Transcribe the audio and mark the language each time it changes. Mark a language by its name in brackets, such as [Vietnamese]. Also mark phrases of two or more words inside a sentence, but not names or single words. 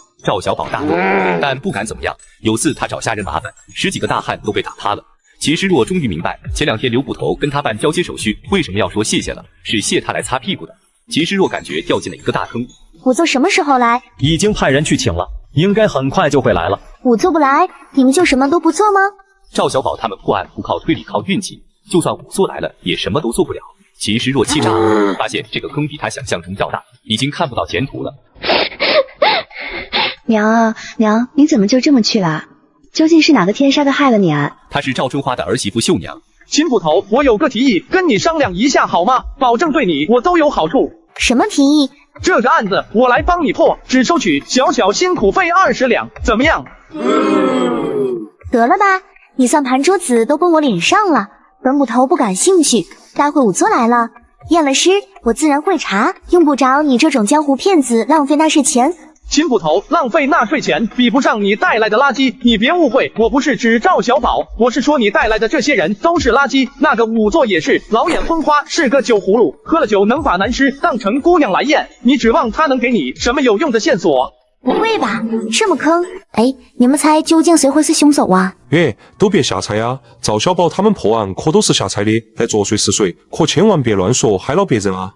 [Chinese] 趙小寶大怒，但不敢怎麼樣。有次他找蝦人麻煩，10幾個大漢都被打趴了。其實若終於明白前2天劉捕頭跟他辦交接手續，為什麼要說謝謝了？是謝他來擦屁股的。其實若感覺掉進了一個大坑。仵作什麼時候來？已經派人去請了，應該很快就會來了。仵作不來，你們就什麼都不做嗎？趙小寶他們破案不靠推理靠運氣，就算仵作來了也什麼都做不了。其實若氣炸了，發現這個坑比他想象中較大，已經看不到前途了。娘啊娘，你怎麼就這麼去了？究竟是哪個天殺的害了你啊？她是趙春花的兒媳婦秀娘。秦捕頭，我有個提議，跟你商量一下好嗎？保證對你我都有好處。什麼提議？這個案子我來幫你破，只收取小小辛苦費20兩，怎麼樣？得了吧，你算盤桌子都崩我臉上了。本捕頭不感興趣，待會仵作來了，驗了屍，我自然會查，用不着你這種江湖騙子浪費納稅錢。秦捕頭浪費納稅錢比不上你帶來的垃圾，你別誤會，我不是指趙小寶，我是說你帶來的這些人都是垃圾。那個仵作也是老眼昏花，是個酒葫蘆，喝了酒能把男屍當成姑娘來驗，你指望他能給你什麼有用的線索？不會吧，這麼坑？哎，你們猜究竟誰會是兇手啊？都別瞎猜啊，趙小寶他們破案可都是瞎猜的，來作祟是誰，可千萬別亂說，害了別人啊。